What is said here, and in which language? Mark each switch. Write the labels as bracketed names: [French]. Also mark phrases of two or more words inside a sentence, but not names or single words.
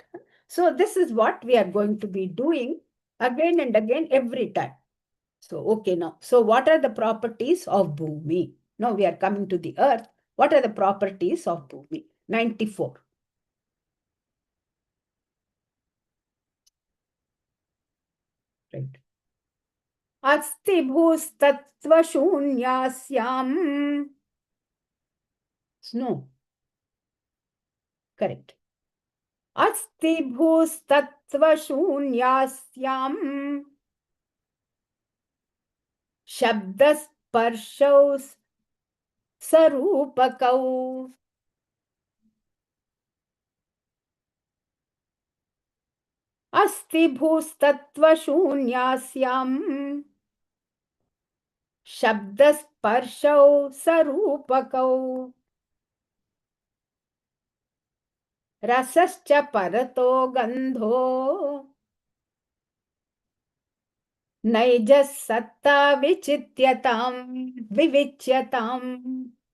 [English] So this is what we are going to be doing again and again every time. So, okay, now. So what are the properties of Bhumi? Now we are coming to the earth. What are the properties of Bhumi? 94. Right. [Sanskrit] अस्ति भूस्तत्त्व शून्यस्याम्. [English] Snow. Correct. [Sanskrit] अस्ति भूस्तत्त्व शून्यस्याम्. शब्दस्पर्शौ सरूपकौ. अस्ति भूस्तत्त्व शून्यस्याम्. शब्दस्पर्शौ सरूपकौ. रसश्च परतो गन्धो. नैजस् सत्ता विचित्यताम् विविच्यताम्.